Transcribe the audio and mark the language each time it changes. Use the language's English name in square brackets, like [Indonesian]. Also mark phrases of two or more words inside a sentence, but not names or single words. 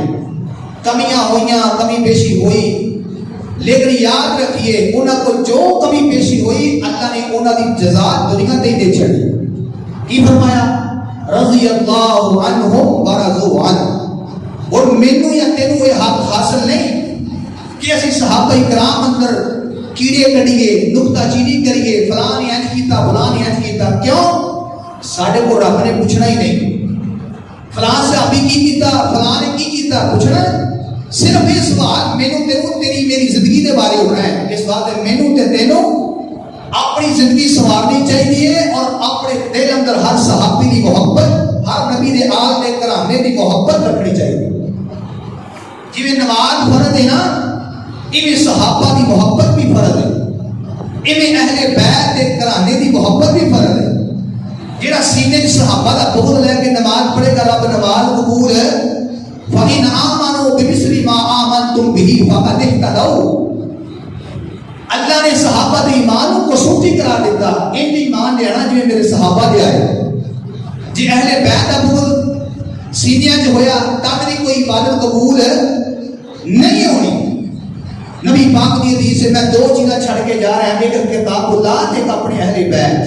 [Punjabi] کمیاں ہوئیاں، کمی بیشی ہوئی، لیکن یاد رکھیے انہاں کو جو کمی پیشی ہوئی اللہ نے انہاں دی جزا دنیا تے دے چھڑی. کی فرمایا [Arabic] رضی اللہ عنہم ورضوا عنہ. [Punjabi] اور مینوں یا تینوں یہ حق حاصل نہیں کہ اسی صحابہ کرام اندر کیڑے کڈیے، نکتہ چینی کریے، فلاں نے انج کیتا، فلاں نے انج کیتا. کیوں؟ ساڈے کو رب نے پوچھنا ہی نہیں فلاں صحابی کی کیتا، فلاں نے کی کیتا، پوچھنا صرف اس بات مینوں تینوں تیری میری زندگی دے بارے ہونا ہے. اس بات مینوں تے تینوں اپنی زندگی سنوارنی چاہیے اور اپنے دل اندر [Urdu] ہر صحابی کی محبت، [Punjabi] ہر نبی دے آل دے گھرانے کی محبت رکھنی چاہیے. جی نماز فرض ہے نا، ایویں [Urdu] صحابہ کی محبت [Punjabi] بھی فرض ہے، ایویں اہل بیت دے گھرانے کی محبت بھی فرض ہے. [Urdu] جہاں سینے صحابہ کا بغض لے کے نماز پڑھے گا رب نماز قبول ہے. [Arabic] فَإِنْ آمَنُوا بِمِثْلِ مَا آمَنْتُمْ بِهِ فَقَدِ اهْتَدَوْا. [Urdu] اللہ نے صحابہ کے ایمان کو سوٹی قرار دیتا، ان ایمان لینا جو میرے صحابہ لے آئے. [Punjabi] جی اہل بیت کا بغض سینیاں جو ہویا تب بھی کوئی عبادت قبول نہیں ہونی. [Urdu] نبی پاک کی حدیث سے میں 2 چیزیں چھڑ کے جا رہا ہوں، ایک کتاب اللہ، ایک اپنے اہل بیت.